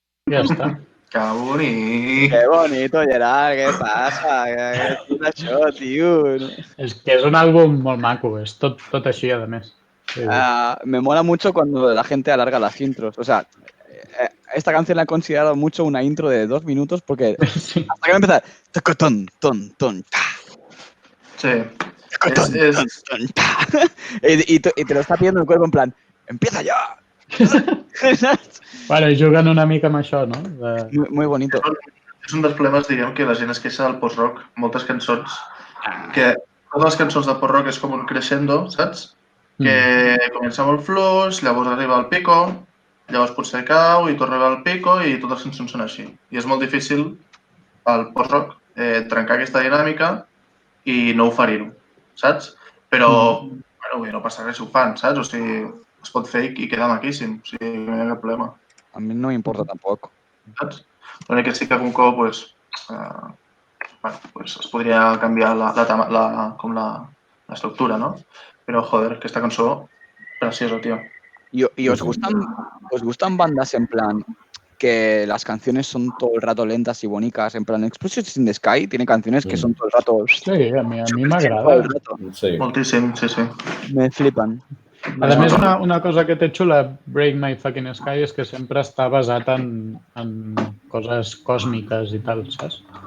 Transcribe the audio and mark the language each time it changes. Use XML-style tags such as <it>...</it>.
<ca>Ja està. Que bonic.</ca> <es>Que bonito,</es> <ca>Gerard, què passa? Què és això, tio? És que és un àlbum molt maco, és tot així, a més. Sí.</ca> <es>Me mola mucho cuando la gente alarga las intros. O sea, esta canción la he considerado mucho una intro de 2 minutos porque Sí. hasta que va a empezar... Tocotón, ton, ton, ta. Sí. Tocotón, ton, ton, ta. Y te lo está pidiendo el cuerpo en plan, ¡empieza ya!</es> <ca>Bueno, i juguen una mica amb això, no?</ca> <es>Muy bonito.</es> <ca>És un dels problemes, diguem, que la gent es queixa del post-rock. Moltes cançons. Que totes les cançons de post-rock és com un crescendo, saps? Que comença molt fluix, llavors arriba al pico, llavors potser cau i torna al pico i totes les cançons són així. I és molt difícil al post-rock trencar aquesta dinàmica i no oferir-ho, saps? Però, bueno, no passa res si ho fan, saps? O sigui, es pot fer i queda maquíssim, o sigui, no hi ha cap problema.</ca> <es>A mí no me importa tampoco.</es> <ca>Saps? L'únic que sí que algun cop pues, es podria canviar l'estructura, ¿no?</ca> <es>Pero, joder, que esta cançó, preciosa, tío. ¿Y os gustan bandas en plan que las canciones son todo el rato lentas y bonitas? En plan, Explosions in the Sky tiene canciones que son todo el rato... Sí, a mi todo</es> <ca>m'agrada.</ca> <es>el rato. Sí.</es> <ca>Moltíssim, sí, sí.</ca> <es>Me flipan.</es> <ca>A més, una cosa que té xula Break My Fucking Sky és que sempre està basat en coses còsmiques i tal, saps?</ca>